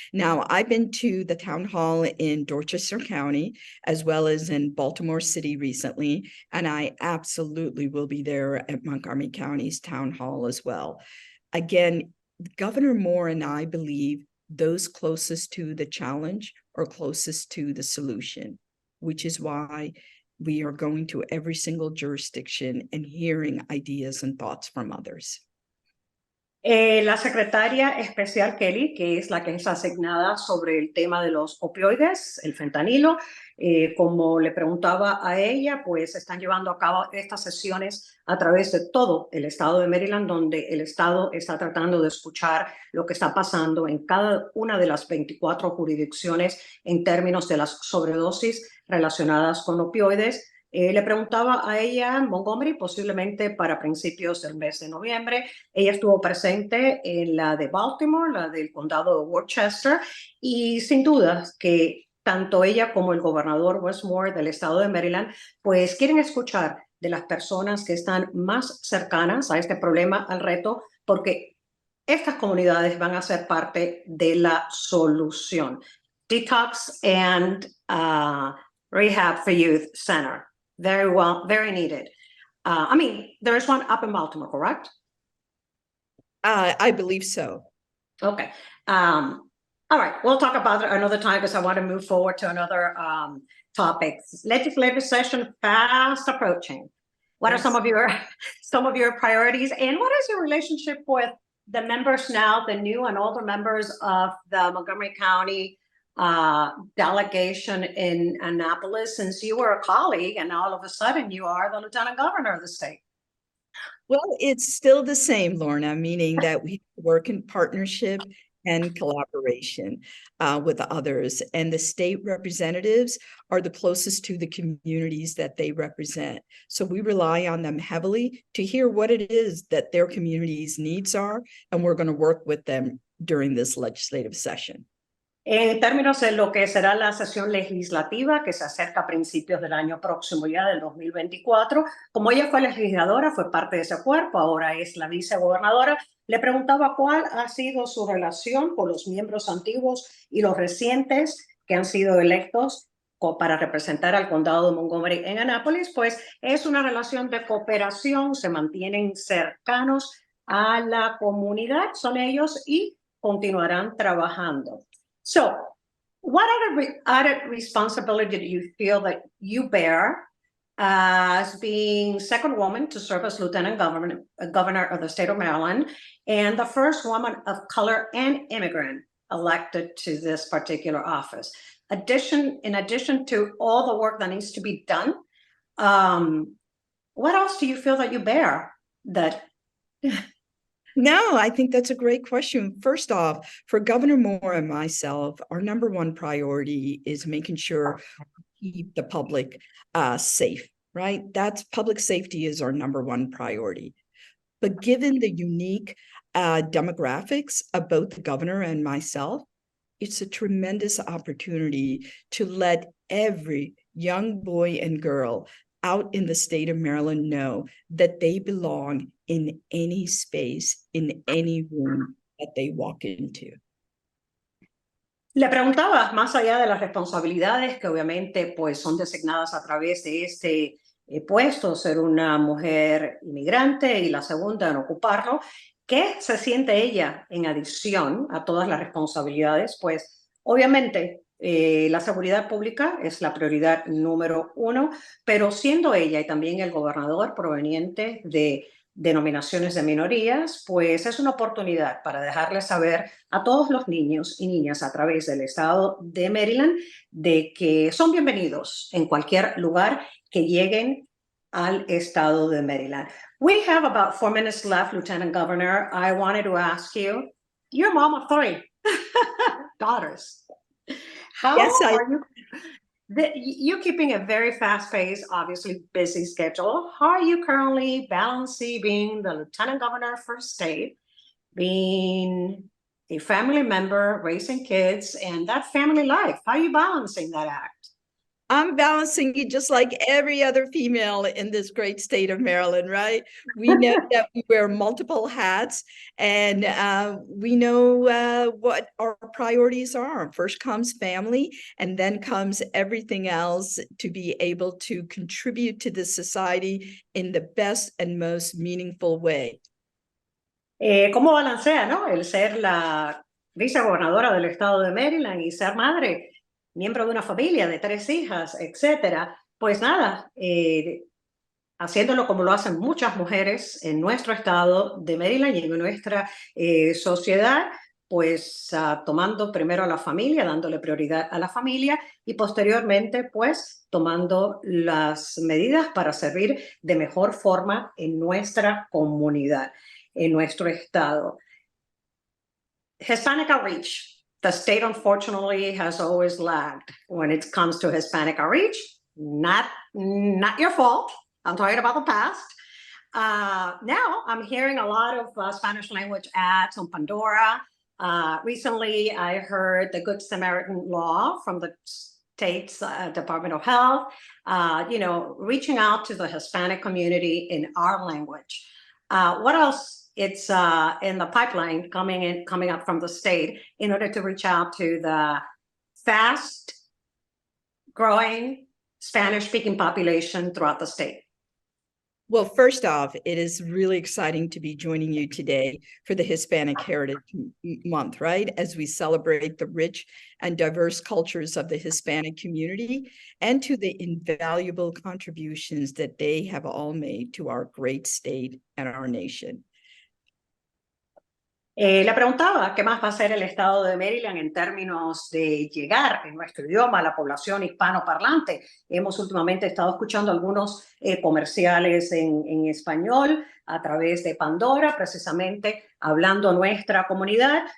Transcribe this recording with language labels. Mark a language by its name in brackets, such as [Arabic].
[English] Now, I've been to the town hall in Dorchester County, as well as in Baltimore City recently, and I absolutely will be there at Montgomery County's town hall as well. Again, Governor Moore and I believe those closest to the challenge are closest to the solution, which is why we are going to every single jurisdiction and hearing ideas and thoughts from others. [Spanish] La secretaria especial Kelly, que es la que es asignada sobre el tema de los opioides, el fentanilo, como le preguntaba a ella, pues están llevando a cabo estas sesiones a través de todo el estado de Maryland, donde el estado está tratando de escuchar lo que está pasando en cada una de las 24 jurisdicciones en términos de las sobredosis relacionadas con opioides. Le preguntaba a ella en Montgomery, posiblemente para principios del mes de noviembre. Ella estuvo presente en la de Baltimore, la del condado de Worcester, y sin duda que tanto ella como el gobernador Wes Moore del estado de Maryland, pues quieren escuchar de las personas que están más cercanas a este problema, al reto, porque estas comunidades van a ser parte de la solución. [English] Detox and Rehab for Youth Center. Very well, very needed. I mean, there is one up in Baltimore, correct? I believe so. Okay. All right, we'll talk about it another time because I want to move forward to another topic. Legislative session fast approaching. What are some of your priorities, and what is your relationship with the members now, the new and older members of the Montgomery County delegation in Annapolis, since you were a colleague and all of a sudden you are the lieutenant governor of the state? Well, it's still the same, Lorna, meaning that we work in partnership and collaboration with others. And the state representatives are the closest to the communities that they represent. So we rely on them heavily to hear what it is that their communities' needs are, and we're going to work with them during this legislative session. [Spanish] En términos de lo que será la sesión legislativa que se acerca a principios del año próximo, ya del 2024, como ella fue legisladora, fue parte de ese cuerpo, ahora es la vicegobernadora, le preguntaba cuál ha sido su relación con los miembros antiguos y los recientes que han sido electos para representar al condado de Montgomery en Annapolis. Pues es una relación de cooperación, se mantienen cercanos a la comunidad, son ellos, y continuarán trabajando. [English] So, what added responsibility do you feel that you bear as being second woman to serve as lieutenant governor of the state of Maryland and the first woman of color and immigrant elected to this particular office? In addition to all the work that needs to be done, what else do you feel that you bear that... No, I think that's a great question. First off, for Governor Moore and myself, our number one priority is making sure we keep the public safe, right? That's public safety is our number one priority. But given the unique demographics of both the governor and myself, it's a tremendous opportunity to let every young boy and girl out in the state of Maryland know that they belong in any space, in any room that they walk into. [Spanish] Le preguntaba, más allá de las responsabilidades que obviamente pues son designadas a través de este puesto, ser una mujer inmigrante y la segunda en ocuparlo, ¿qué se siente ella en adición a todas las responsabilidades? Pues obviamente la seguridad pública es la prioridad número uno, pero siendo ella y también el gobernador proveniente de denominaciones de minorías, pues es una oportunidad para dejarles saber a todos los niños y niñas a través del estado de Maryland de que son bienvenidos en cualquier lugar que lleguen al estado de Maryland. [English] We have about 4 minutes left, Lieutenant Governor. I wanted to ask you, you're a mom of 3 daughters. How Yes, are you? You're keeping a very fast-paced, obviously busy schedule. How are you currently balancing being the Lieutenant Governor for state, being a family member, raising kids, and that family life? How are you balancing that act? I'm balancing it just like every other female in this great state of Maryland, right? We know that we wear multiple hats, and we know what our priorities are. First comes family, and then comes everything else to be able to contribute to the society in the best and most meaningful way. [Spanish] ¿Cómo balancea, no? El ser la vicegobernadora del estado de Maryland y ser madre, miembro de una familia de 3 hijas, etcétera. Pues nada, haciéndolo como lo hacen muchas mujeres en nuestro estado de Maryland y en nuestra sociedad, pues tomando primero a la familia, dándole prioridad a la familia y posteriormente pues tomando las medidas para servir de mejor forma en nuestra comunidad, en nuestro estado. [English] Hispanic outreach. The state, unfortunately, has always lagged when it comes to Hispanic outreach. Not your fault. I'm talking about the past. Now I'm hearing a lot of Spanish language ads on Pandora. Recently, I heard the Good Samaritan law from the state's Department of Health, reaching out to the Hispanic community in our language. What else? It's in the pipeline coming up from the state in order to reach out to the fast growing Spanish-speaking population throughout the state. Well, first off, it is really exciting to be joining you today for the Hispanic Heritage Month, right? As we celebrate the rich and diverse cultures of the Hispanic community and to the invaluable contributions that they have all made to our great state and our nation. [Spanish] Le preguntaba qué más va a hacer el estado de Maryland en términos de llegar en nuestro idioma a la población hispanoparlante. Hemos últimamente estado escuchando algunos comerciales en español a través de Pandora, precisamente hablando a nuestra comunidad.